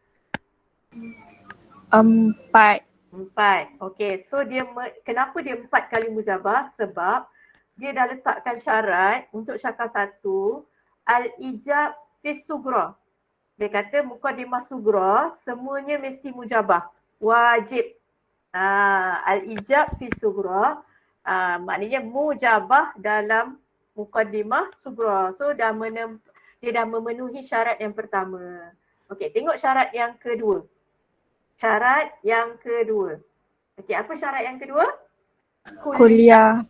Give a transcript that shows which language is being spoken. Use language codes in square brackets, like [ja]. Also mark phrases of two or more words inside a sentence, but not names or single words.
[ms] 4. 4. Okey, so kenapa dia 4 kali mujabah? Sebab dia dah letakkan syarat untuk syakal 1, [ar] الإيجاب في الصغرى. [ms] Dia kata Mukadimah Sughra semuanya mesti mujabah. [ar] واجب. الإيجاب في الصغرى. [ms] Maknanya mujabah dalam Mukadimah Sughra. So dia dah memenuhi syarat yang pertama. Okey, tengok syarat yang kedua. Syarat yang kedua. Okey, apa syarat yang kedua? Kuliah.